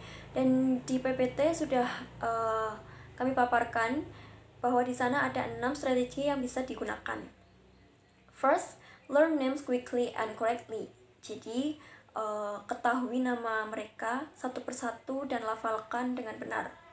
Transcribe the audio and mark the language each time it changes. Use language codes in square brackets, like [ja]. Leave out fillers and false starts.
[id] Dan di PPT sudah kami paparkan bahwa di sana ada 6 strategi yang bisa digunakan. [en] First, learn names quickly and correctly. [id] Jadi, ketahui nama mereka satu persatu dan lafalkan dengan benar.